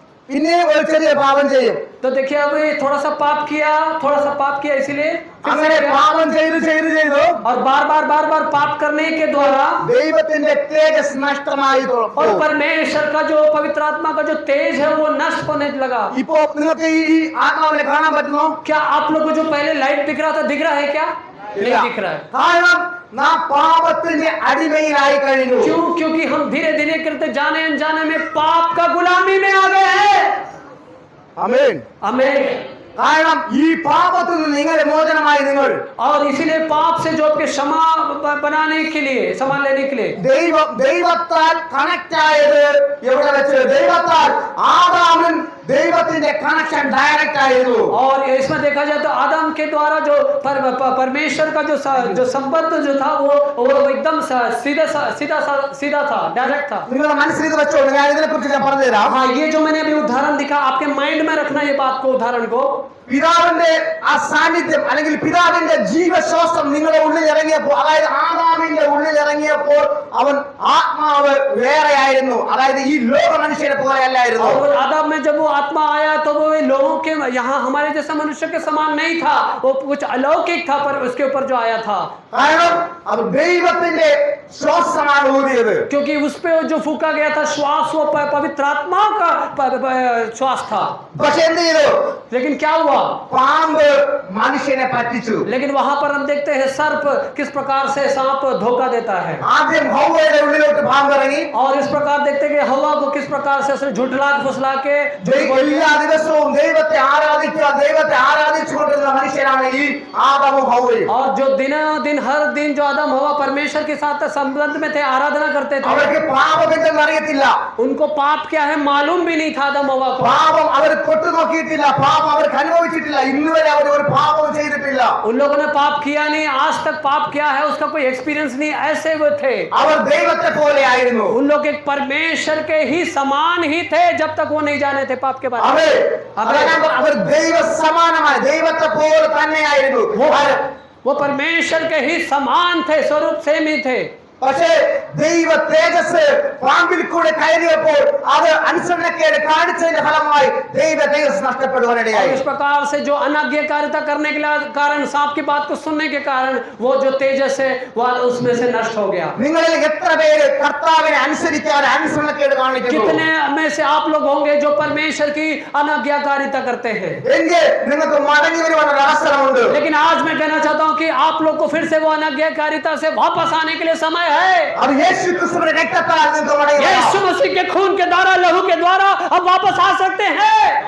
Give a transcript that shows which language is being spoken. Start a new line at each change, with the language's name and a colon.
Malayalam: പിന്നെ ഒരു ചെറിയ പാപം ചെയ്യും.
Hindi: तो देखिए अब ये थोड़ा सा पाप किया इसीलिए
Malayalam: അങ്ങനെ പാപം ചെയ്തു
Hindi: और बार बार पाप करने के द्वारा
Malayalam: ദൈവത്തിന്റെ തേജസ് നഷ്ടമായി
Hindi: और परमेश्वर का जो पवित्र आत्मा का जो तेज है वो नष्ट होने लगा.
Malayalam: ഇപ്പോ നിങ്ങൾക്ക് ഈ ആത്മാവിനെ കാണാൻ പറ്റുമോ?
Hindi: क्या आप लोग को जो पहले लाइट दिख रहा था दिख रहा है क्या? नहीं दिख रहा है.
Malayalam: കാരണം നാം പാപത്തിന്റെ അടിമയിലായി കഴിഞ്ഞു.
Hindi: क्यों? क्योंकि हम धीरे धीरे करते जाने अनजाने में पाप का गुलामी में आ गए हैं. आमीन. आमीन.
Malayalam: കാരണം ഈ പാപത്തിൽ നിന്ന് നിങ്ങളെ മോചനമായി നിങ്ങൾ
Hindi: और इसीलिए पाप से जो आपके क्षमा बनाने के लिए, क्षमा लेने के लिए
Malayalam: ദൈവത്താൽ കണക്ട് ആയത് എവിടെ വെച്ച് ദൈവത്താൽ ആദാമിൻ ദൈവത്തിന്റെ കണക്ഷൻ ഡയറക്റ്റ് ആയിരുന്നു
Hindi: और इसमें देखा जाए तो आदम के द्वारा जो परमेश्वर का जो संबंध जो था वो एकदम सीधा था, डायरेक्ट था।
Malayalam: നിങ്ങളുടെ മനസ്സിൽ ഇത് വെച്ചോളൂ ഞാൻ ഇതിനെ കുറിച്ച് ഞാൻ പറഞ്ഞുതരാം
Hindi: हाँ, ये जो मैंने अभी उदाहरण दिखा आपके माइंड में रखना ये बात को, उदाहरण को।
Malayalam: പിതാവിന്റെ ആ സാന്നിധ്യം അല്ലെങ്കിൽ പിതാവിന്റെ ജീവശ്വാസം നിങ്ങളുടെ ഉള്ളിൽ ഇറങ്ങിയപ്പോൾ അതായത് ആദാമിന്റെ ഉള്ളിൽ ഇറങ്ങിയപ്പോൾ അവൻ ആത്മാവ് വേറെയായിരുന്നു അതായത് ഈ ലോക മനുഷ്യരെ പോലെ അല്ലായിരുന്നു
Hindi: और आदम में जब वो आत्मा आया तो वो लोगों के यहाँ हमारे जैसा मनुष्य के समान नहीं था, वो कुछ अलौकिक था, पर उसके ऊपर जो आया था
Malayalam: കാരണം അത് ദൈവത്തിന്റെ ശ്വാസമാണ് ഊതിയത്
Hindi: क्योंकि उस पे जो फूका गया था श्वास वो पवित्र आत्मा का श्वास था।
Malayalam: പക്ഷെ എന്ത് ചെയ്തു
Hindi: लेकिन क्या हुआ,
Malayalam: പാമ്പ് മനുഷ്യനെ പറ്റിച്ചു
Hindi: लेकिन वहां पर हम देखते हैं सर्प किस प्रकार से सांप धोखा देता है,
Malayalam: ആദ്യം ഹൗവയുടെ ഉള്ളിലോട്ട് പാമ്പ് ഇറങ്ങി
Hindi: और इस प्रकार देखते हैं कि हवा को किस प्रकार से उसने झुठला फुसला के
Malayalam: എല്ലാ ദിവസവും ദൈവത്തെ ആരാധിച്ചുകൊണ്ടിരുന്ന മനുഷ്യരാണ് ഈ ആദമും ഹൗവയും
Hindi: और जो दिन हर दिन जो आदम हवा परमेश्वर के साथ संबंध में थे, आराधना करते थे,
Malayalam: അവർക്ക് പാപമെന്തെന്ന് അറിയത്തില്ല
Hindi: उनको पाप क्या है मालूम भी नहीं था आदम हवा को।
Malayalam: പാപം അവർ തൊട്ടു നോക്കിയിട്ടില്ല പാപം അവർക്ക് അനുഭവിച്ചിട്ടില്ല ഇന്നുവരെ അവർ ഒരു പാപവും ചെയ്തിട്ടില്ല
Hindi: उन लोगों ने पाप किया नहीं, आज तक पाप क्या है उसका कोई एक्सपीरियंस नहीं, ऐसे वो थे।
Malayalam: അവർ ദൈവത്തെ പോലെ ആയിരുന്നു
Hindi: उन लोग एक परमेश्वर के ही समान ही थे जब तक वो नहीं जाने थे पाप के बारे में।
Malayalam: അവർ ദൈവ സമാനമായ ദൈവത്തെ പോലെ തന്നെയായിരുന്നു
Hindi: वो परमेश्वर के ही समान थे, स्वरूप सेम ही थे।
Malayalam: പക്ഷേ ദൈവ തേജസ് പാമ്പിൽ കൂടെ കയറിയപ്പോൾ അത് അനുസരണക്കേട് കാണിച്ചതിന്റെ ഫലമായി ദൈവ തേജസ് നഷ്ടപ്പെടുവാനിടയായി
Hindi: इस प्रकार से जो अनाज्ञाकारिता करने के कारण, सांप की बात को सुनने के कारण वो जो तेजस है वो उसमें से नष्ट हो गया।
Malayalam: നിങ്ങളിൽ എത്ര പേര് കർത്താവിനെ അനുസരിക്കാതെ അനുസരണക്കേട് കാണിക്കുന്നു
Hindi: कितने में से आप लोग होंगे जो परमेश्वर की अनाज्ञाकारिता करते हैं?
Malayalam: എങ്കിൽ നിങ്ങൾക്ക് മടങ്ങി വരുവാനുള്ള അവസരമുണ്ട്
Hindi: लेकिन आज मैं कहना चाहता हूं कि आप लोग को फिर से वो अनाज्ञाकारिता से वापस आने के लिए समय है।
Malayalam: അത് യേശു ക്രിസ്തുവിന്റെ രക്തത്താൽ നിങ്ങൾക്ക് മടങ്ങി വരാം.
Hindi: यीशु मसीह के खून के द्वारा, लहू के द्वारा हम वापस आ सकते हैं।